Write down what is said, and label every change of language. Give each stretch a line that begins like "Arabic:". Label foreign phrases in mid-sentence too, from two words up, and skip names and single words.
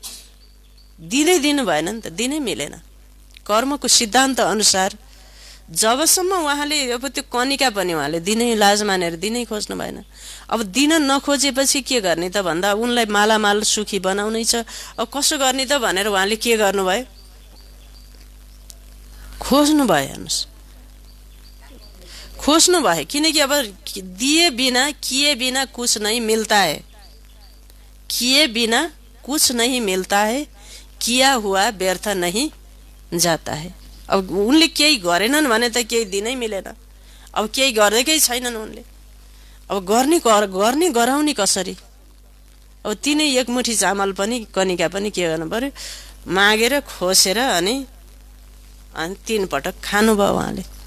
Nepali: दिनै दिनु भएन नि त, दिनै मिलेन। कर्मको सिद्धान्त अनुसार जबसम्म उहाँले अब त्यो कनिका पनि उहाँले दिनै लाज मानेर दिनै खोज्नु भएन। अब दिन नखोजेपछि के गर्ने त भन्दा उनलाई मालामाल सुखी बनाउनै छ। अब कसो गर्ने त भनेर उहाँले के गर्नुभयो? खोज्नु भयो। हेर्नुहोस्, खोज्नु भयो।
Hindi: किनकि अब दिए बिना किए बिना कुछ नहीं मिलता है, किए बिना कुछ नहीं मिलता है, किया हुआ व्यर्थ नहीं जाता है।
Nepali: अब उनले केही गरेनन् भने त केही दिनै मिलेन। अब केही गर्दैकै छैनन् उनले। अब गर्ने गराउने कसरी? अब तिनै एक मुठी चामल पनि कनिका पनि के गर्नु पर्यो? मागेर खोसेर अनि 3 पटक खानुभयो उहाँले।